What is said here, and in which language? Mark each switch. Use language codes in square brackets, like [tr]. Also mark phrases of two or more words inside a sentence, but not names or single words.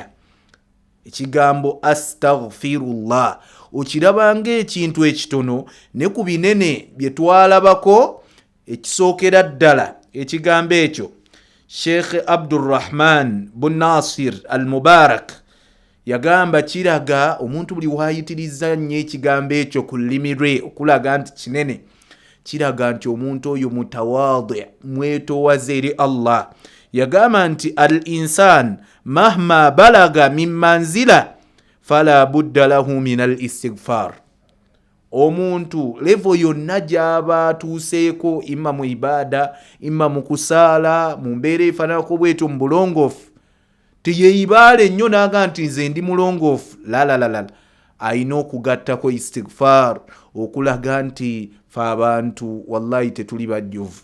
[lg] Ekigambo astaghfirullah okiraba ng'ekintu ekitono, ne ku binene bye twalabako ekisookera ddala ekigambo ekyo Sheikh Abdurrahman bin Nasir al-Mubarak yagamba kiraga omuntu buli wayitiriza nnyo ekigambo ekyo ku lulimi lwe okulaga nti kinene, kiraga nti omuntu oyo mutawadhi, mwetoowaze eri Allah. Yagamba nti [ar] الإنسان مهما بلغ من منزلة فلا بد له من الاستغفار. [lg] Omuntu levo yonna gy'aba atuuseeko, imma mu ibada, imma mu kusaala, mu mbeera efaananako bwetyo mu bulongoofu, teyeeyibaale nnyo n'aga nti nze ndi mulongoofu. La. Ayina okugattako istighfar okulaga nti fe abantu wallahi tetuli bajjuvu.